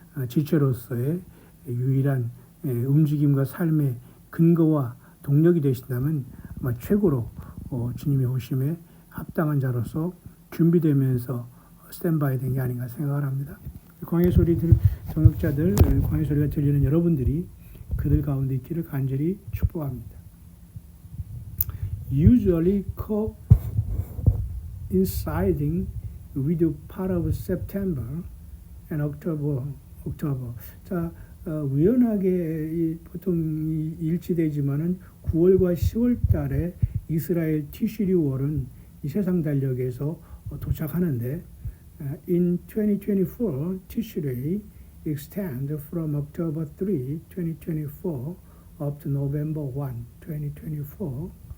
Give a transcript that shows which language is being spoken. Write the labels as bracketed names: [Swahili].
[Korean] 지체로서의 유일한 움직임과 삶의 근거와 동력이 되신다면 아마 최고로 주님의 오심에 합당한 자로서 준비되면서 스탠바이 된 게 아닌가 생각을 합니다. 광야 소리들 동역자들 광야 소리가 들리는 여러분들이 그들 가운데 있기를 간절히 축복합니다. [English] Usually coinciding with part of September and October. [Korean] 자, 우연하게 보통 일치되지만은 9월과 10월 달에 이스라엘 티시리월은 이 세상 달력에서 도착하는데 [English] in 2024 Tishrei extend from October 3, 2024 up to November 1, 2024.